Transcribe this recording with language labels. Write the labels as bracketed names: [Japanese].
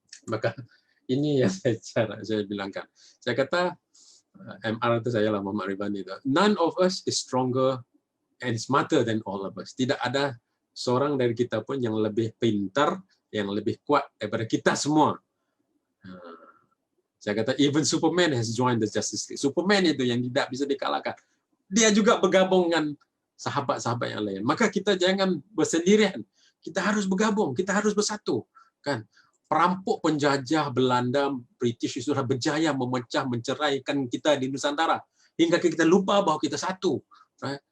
[Malay] Maka ini yang saya bilangkan. Saya kata MR itu saya lah, Muhammad Ribani itu. [English] None of us is stronger and smarter than all of us. [Malay] Tidak ada seorang dari kita pun yang lebih pintar, yang lebih kuat daripada kita semua. Saya kata [English] even Superman has joined the Justice League. [Malay] Superman itu yang tidak bisa dikalahkan. Dia juga bergabung dengan sahabat-sahabat yang lain. Maka kita jangan bersendirian. Kita harus bergabung, kita harus bersatu. Kan, perampok penjajah Belanda, British sudah berjaya memecah, menceraikan kita di Nusantara hingga kita lupa bahwa kita satu. Right?